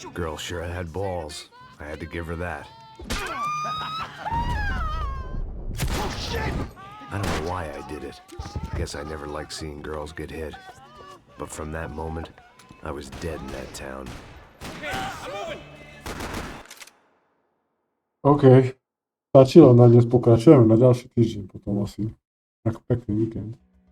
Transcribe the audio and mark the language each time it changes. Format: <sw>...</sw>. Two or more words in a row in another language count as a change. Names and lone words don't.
<en>Girl sure had balls. I had to give her that. Oh, shit! I don't know why I did it. Guess I never liked seeing girls get hit. But from that moment, I was dead in that town. OK.</en> <sk>Stačilo, na dnes pokračujeme na ďalší týždeň potom asi. Ako pekný víkend.</sk>